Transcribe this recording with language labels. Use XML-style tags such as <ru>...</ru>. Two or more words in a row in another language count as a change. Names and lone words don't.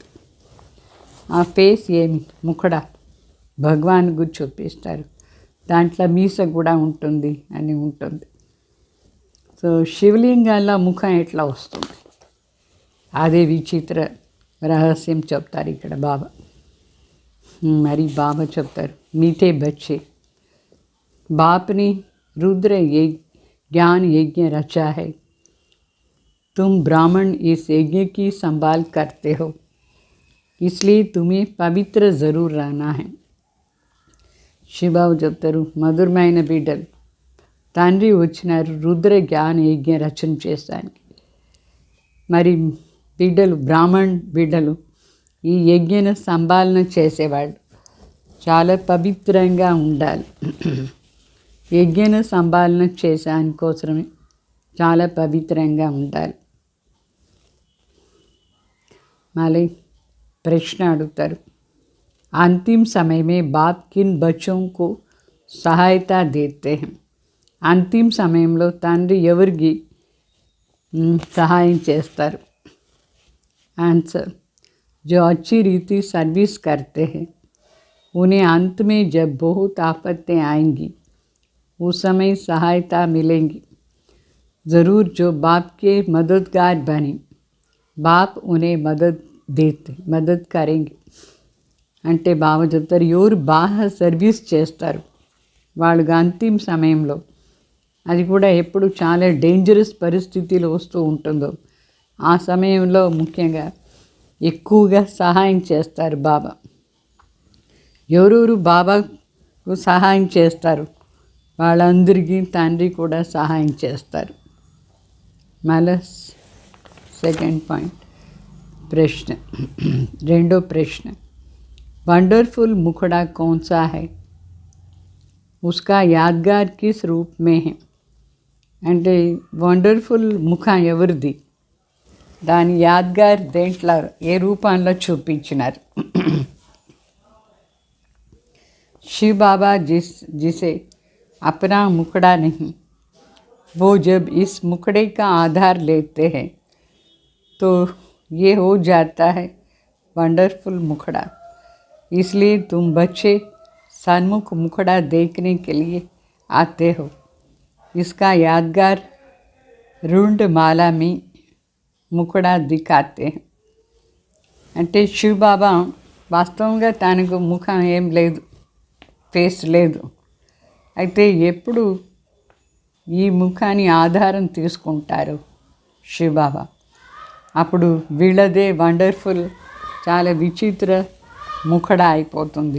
<te>ఆ ఫేస్ ఏమి ముఖడ భగవాన్కు చూపిస్తారు. దాంట్లో మీస కూడా ఉంటుంది అని ఉంటుంది. సో శివలింగాల్లో ముఖం ఎట్లా వస్తుంది అదే విచిత్ర రహస్యం చెప్తారు ఇక్కడ బాబా. మరి బాబా చెప్తారు,</te> <hi>मीठे बच्चे बाप ने रुद्र ज्ञान यज्ञ रचा है, तुम ब्राह्मण इस यज्ञ की संभाल करते हो, इसलिए तुम्हें पवित्र ज़रूर रहना है.</hi> <te>శివబాబు చెప్తారు, మధురమైన బిడ్డలు, తండ్రి వచ్చినారు రుద్ర జ్ఞాన యజ్ఞ రచన చేస్తానికి. మరి బిడ్డలు బ్రాహ్మణ్ బిడ్డలు ఈ యజ్ఞను సంపాలన చేసేవాళ్ళు చాలా పవిత్రంగా ఉండాలి. యజ్ఞను సంపాలన చేసేదానికోసమే చాలా పవిత్రంగా ఉండాలి. మళ్ళీ ప్రశ్న అడుగుతారు,</te> <hi>अंतिम समय में बाप किन बच्चों को सहायता देते हैं.</hi> <te>అంతిమ సమయంలో తండ్రి ఎవరికి సహాయం చేస్తారు.</te> <hi>आंसर, जो अच्छी रीति सर्विस करते हैं उन्हें अंत में जब बहुत आफतें आएंगी उस समय सहायता मिलेंगी। ज़रूर जो बाप के मददगार बने बाप उन्हें मदद करेंगे</hi> <te>అంటే బాబా చెప్తారు, ఎవరు బాగా సర్వీస్ చేస్తారు వాళ్ళకి అంతిమ సమయంలో, అది కూడా ఎప్పుడు చాలా డేంజరస్ పరిస్థితిలో వస్తూ ఉంటుందో ఆ సమయంలో ముఖ్యంగా ఎక్కువగా సహాయం చేస్తారు బాబా. ఎవరెవరు బాబాకు సహాయం చేస్తారు వాళ్ళందరికీ తండ్రి కూడా సహాయం చేస్తారు.</te> <hi>మళ్ళీ</hi> <en>second point</en> <hi>प्रश्न रेंडो प्रश्न, वंडरफुल मुखड़ा कौन सा है, उसका यादगार किस रूप में है.</hi> <te>అంటే వండర్ఫుల్ ముఖం ఎవరిది, దాని యాద్గార్ దేంట్లో ఏ రూపంలో చూపించినారు.</te> <hi>शिव बाबा जिसे अपना मुखड़ा नहीं, वो जब इस मुखड़े का आधार लेते हैं तो ये हो जाता है वंडरफुल मुखड़ा. इसलिए तुम बच्चे सन्मुख मुखड़ा देखने के लिए आते हो. इसका यादगार रुंड माला में मुखड़ा दिखाते हैं.</hi> <te>అంటే శివ బాబా వాస్తవంగా తనకు ముఖం ఏం లేదు, ఫేస్ లేదు. అయితే ఎప్పుడు ఈ ముఖాన్ని ఆధారం తీసుకుంటారు శివ బాబా, అప్పుడు వీళ్ళదే వండర్ఫుల్ చాలా విచిత్ర ముఖడ అయిపోతుంది.</te>